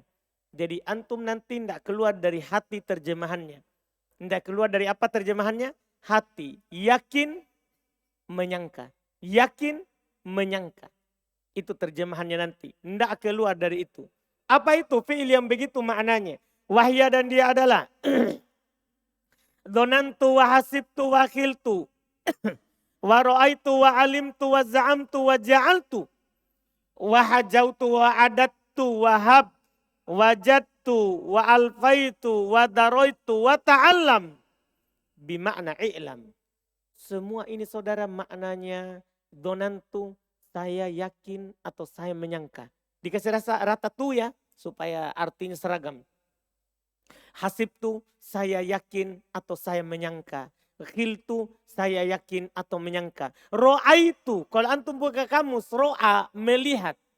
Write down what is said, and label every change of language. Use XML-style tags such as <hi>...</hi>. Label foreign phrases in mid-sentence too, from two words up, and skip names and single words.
<id>Jadi antum nanti tidak keluar dari hati terjemahannya. Tidak keluar dari apa terjemahannya? Hati. Yakin, menyangka. Yakin, menyangka. Itu terjemahannya nanti. Tidak keluar dari itu. Apa itu fi'il yang begitu maknanya?</id> <ar>Wahya</ar> <id>dan dia adalah</id> <ar>ظننت و حسبت و خلت و رأيت و علمت و زعمت و جعلت و حجوت و عددت و هب و وجدت و ألفيت و دريت و تعلم بمعنى اعلم.</ar> <id>Semua ini saudara maknanya donantu, saya yakin atau saya menyangka. Dikasih rata tu ya supaya artinya seragam. Hasibtu, saya yakin atau saya menyangka. Khiltu, saya yakin atau menyangka. Ro'aitu, kalau antum buka kamus, ro'a, melihat.</id>